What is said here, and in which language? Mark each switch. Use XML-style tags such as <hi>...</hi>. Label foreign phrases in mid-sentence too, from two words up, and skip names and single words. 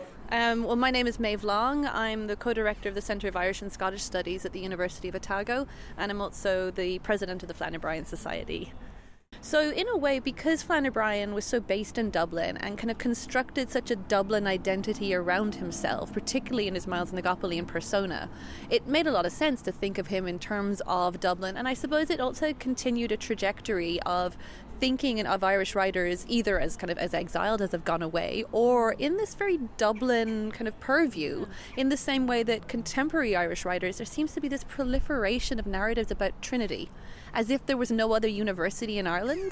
<en>Well, my name is Maebh Murphy. I'm the co-director of the Centre of Irish and Scottish Studies at the University of Otago, and I'm also the president of the Flann O'Brien Society. So in a way, because Flann O'Brien was so based in Dublin and kind of constructed such a Dublin identity around himself, particularly in his Myles na gCopaleen persona, it made a lot of sense to think of him in terms of Dublin, and I suppose it also continued a trajectory of thinking of Irish writers either as kind of as exiled as have gone away, or in this very Dublin kind of purview, in the same way that contemporary Irish writers, there seems to be this proliferation of narratives about Trinity, as if there was no other university in Ireland.</en>